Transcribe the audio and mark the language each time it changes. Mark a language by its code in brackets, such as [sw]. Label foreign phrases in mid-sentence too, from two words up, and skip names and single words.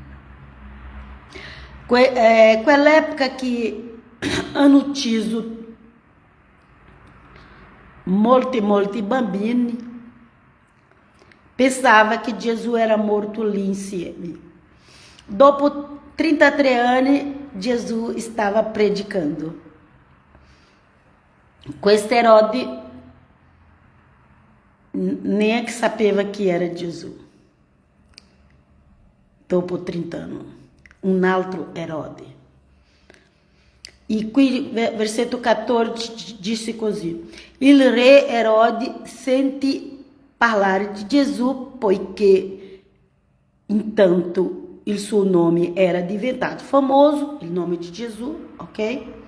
[it] Quell'epoca che hanno ucciso molti bambini, pensava che Gesù era morto lì insieme. Dopo 33 anni, Gesù stava predicando. Questo Erode nem sapeva [pt] que era Jesus. [it] Dopo 30 anni, un altro Erode. E qui, versetto 14, disse così: il re Erode sentì parlare di Gesù, poiché intanto il suo nome era diventato famoso, il nome di Gesù, ok?